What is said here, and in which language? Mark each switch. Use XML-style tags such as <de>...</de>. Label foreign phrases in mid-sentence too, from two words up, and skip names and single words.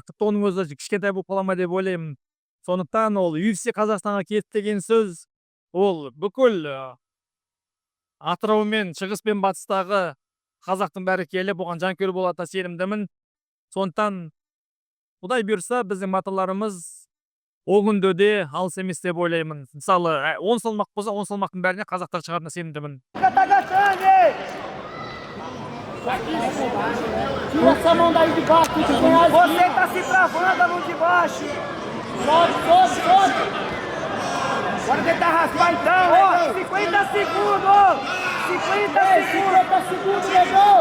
<kk>Тіпті оның өзі кішкентай болып қала ма деп ойлаймын. Сондықтан ол UFC Қазақстанға келді деген сөз, ол бүкіл Атырау мен шығыс пен батыстағы қазақтың бәрі келіп, оған жанкүйер болатынына сенімдімін. Сондықтан Құдай бұйырса, біздің батырларымыз о күнде де алыс емес деп ойлаймын. Мысалы, 10 салмақ болса, 10 салмақтың бәріне қазақтар шығарына сенімдімін.</kk> <pt>Tira essa mão daí de baixo, você tá se travando a mão de baixo. Sobe. Bora tentar raspar então, ó. 50 segundos. 50 segundos, negão.</pt>